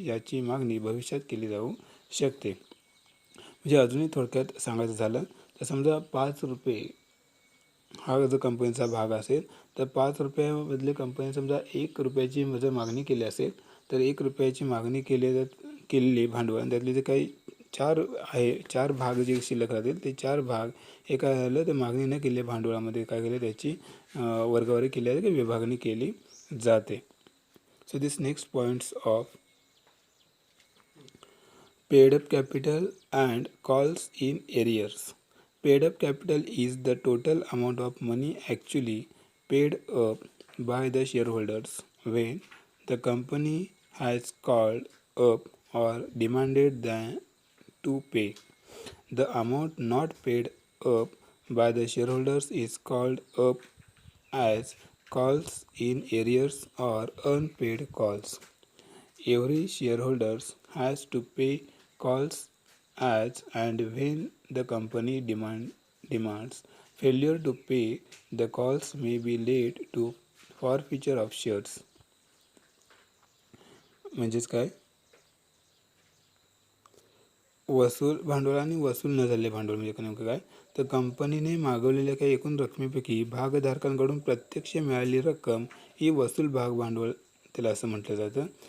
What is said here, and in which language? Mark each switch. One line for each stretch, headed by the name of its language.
Marathi: याची मागणी भविष्यात केली जाऊ शकते. म्हणजे अजूनही थोडक्यात सांगायचं झालं तर समजा ₹5 हा जर कंपनीचा भाग असेल तर ₹5 कंपनी समजा ₹1ची जर मागणी केली असेल तर ₹1ची मागणी केलेली भांडवल त्यातले जे काही 4 भाग जे शिल्लक राहतील ते 4 भाग एका झालं तर मागणी न केलेल्या भांडवलामध्ये काय केले त्याची वर्गवारी केली जाते की विभागणी केली जाते.
English: So this next points of paid up capital and calls in arrears. Paid up capital is the total amount of money actually paid up by the shareholders when the company has called up or demanded them to pay. The amount not paid up by the shareholders is called up as calls in arrears or unpaid calls. Every shareholder has to pay calls as and when the company demands. Failure to pay the calls may be led to forfeiture of shares.
Marathi: म्हणजेच काय, वसूल भांडवल आणि वसूल न झालेले भांडवल म्हणजे नेमकं काय, तर कंपनीने मागवलेल्या काही एकूण रकमेपैकी भागधारकांकडून प्रत्यक्ष मिळालेली रक्कम ही वसूल भाग भांडवल त्याला असं म्हटलं जातं.